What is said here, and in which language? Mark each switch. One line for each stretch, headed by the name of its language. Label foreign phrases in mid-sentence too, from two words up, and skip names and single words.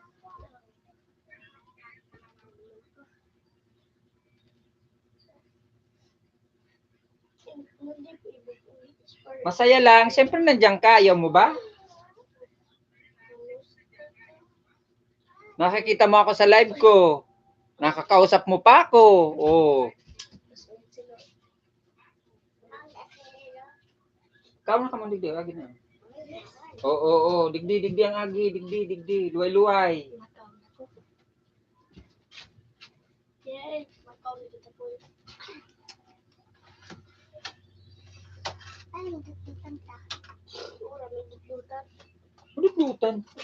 Filipino: Masaya lang. Siyempre nandiyan ka. Ayaw mo ba? Nakikita mo ako sa live ko. Nakakausap mo pa ako. Oh.
Bikol: Ikaw na ka mong digdi. Agi na. Oo. Digdi ang agi. Digdi. Luway. Dudlutan.